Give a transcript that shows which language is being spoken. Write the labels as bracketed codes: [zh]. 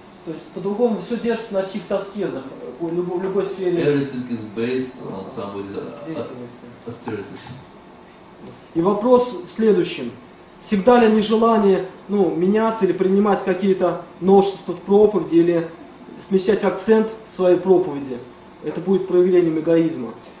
[ru] То есть по-другому все держится на чьих-то аскезах, в любой сфере [en] Everything is based on somebody's [ru] деятельности. [en] austerities. [ru] И вопрос в следующем. Всегда ли нежелание меняться или принимать какие-то новшества в проповеди, или смещать акцент в своей проповеди, это будет проявлением эгоизма?